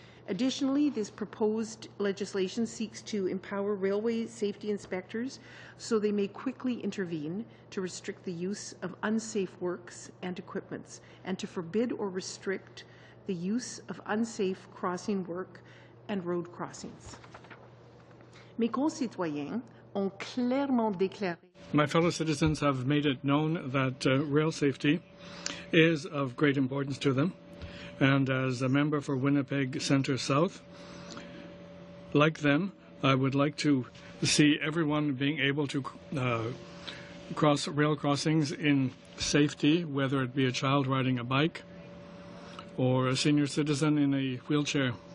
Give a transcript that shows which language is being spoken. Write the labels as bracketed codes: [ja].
[en] Additionally, this proposed legislation seeks to empower railway safety inspectors so they may quickly intervene to restrict the use of unsafe works and equipments and to forbid or restrict the use of unsafe crossing work and road crossings. [fr] Mes concitoyens ont clairement déclaré. [en] My fellow citizens have made it known that rail safety is of great importance to them. And as a member for Winnipeg Centre South, like them, I would like to see everyone being able to cross rail crossings in safety, whether it be a child riding a bike or a senior citizen in a wheelchair.